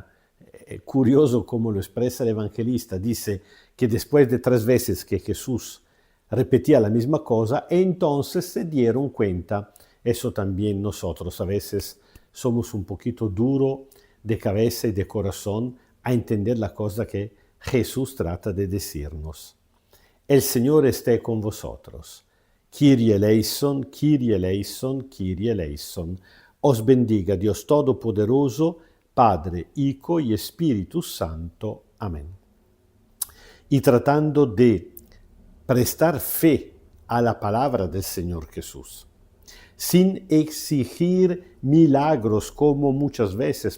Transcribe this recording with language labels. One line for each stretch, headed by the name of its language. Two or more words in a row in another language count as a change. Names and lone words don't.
Spanish: Curioso como lo expresa el evangelista, dice que después de 3 veces que Jesús repetía la misma cosa, entonces se dieron cuenta. Eso también nosotros a veces somos un poquito duro de cabeza y de corazón a entender la cosa que Jesús trata de decirnos. El Señor esté con vosotros.
Greek: Kyrie eleison, Kyrie eleison, Kyrie eleison.
Spanish: Os bendiga Dios Todopoderoso, Padre, Hijo y Espíritu Santo. Amén. Y tratando de prestar fe a la palabra del Señor Jesús, sin exigir milagros como muchas veces